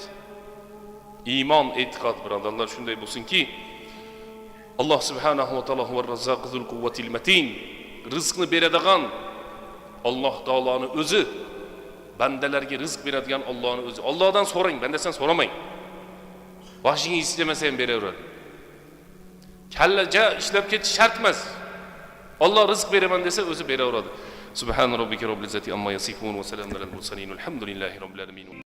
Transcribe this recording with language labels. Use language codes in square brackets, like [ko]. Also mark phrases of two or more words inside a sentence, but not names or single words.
[uz] Iymon, e'tiqod birodarlar shunday bo'lsinki, Alloh [ar] سبحانه وتعالى والرزاق القوة المتين, [uz] rizqni beradigan Alloh taoloning o'zi, bandalarga rizq beradigan Allohning o'zi. Allohdan so'rang, bandasan so'ramang. Boshingiz istamasa ham beraveradi. Kallaja ishlab ketish shart emas. Alloh rizq beraman desa o'zi beraveradi. [ar] سبحان ربك رب العزة عما يصفون وسلام على المرسلين. الحمد لله رب العالمين.